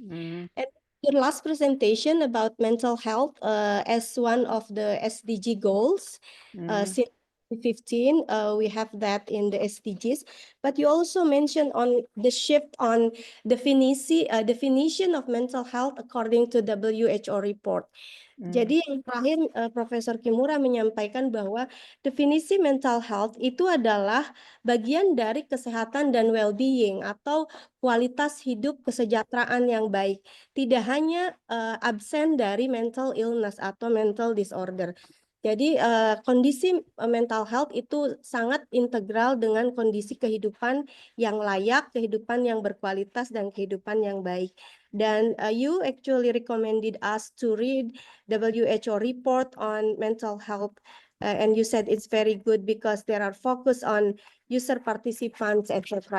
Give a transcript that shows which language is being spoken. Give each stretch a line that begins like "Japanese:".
English: And your last presentation about mental health as one of the SDG goals since 2015, we have that in the SDGs, but you also mentioned on the shift on definition of mental health according to WHO report.
Indonesian: Jadi yang terakhir Profesor Kimura menyampaikan bahwa definisi mental health itu adalah bagian dari kesehatan dan well-being atau kualitas hidup kesejahteraan yang baik. Tidak hanya absen dari mental illness atau mental disorder. Jadi kondisi mental health itu sangat integral dengan kondisi kehidupan yang layak, kehidupan yang berkualitas, dan kehidupan yang baik.
English: Dan you actually recommended us to read WHO report on mental health, and you said it's very good because there are focus on user participants, etc.